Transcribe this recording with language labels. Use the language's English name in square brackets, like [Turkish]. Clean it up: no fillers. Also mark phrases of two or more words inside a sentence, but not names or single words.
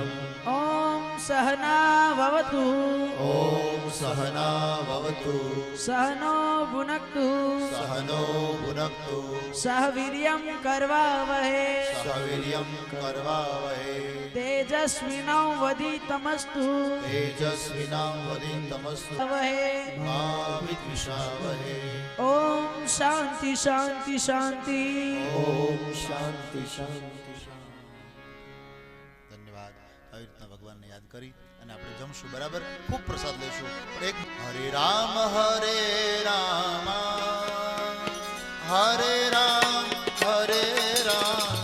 [Sanskrit] ॐ सहना भवतु ઓમ સહના ભવતુ सहनो भुनक्तु સહનો ભુનક્તુ सह वीर्यं करवावहे સહવીર્યં કરવાવહે तेजस्विनौ वधितमस्तु તેજસ્વિનાં વદિતમસ્તુ वहे મા વિદ્વિષાવહે. ॐ शान्ति शान्ति शान्ति ઓમ શાંતિ શાંતિ શાંતિ. [Gujarati] ધન્યવાદ. આવી રીતના ભગવાનને યાદ કરી અને આપણે જમશું બરાબર. ખૂબ પ્રસાદ લેશું. પણ એક [Sanskrit] હરે રામ હરે રામ હરે રામ હરે રામ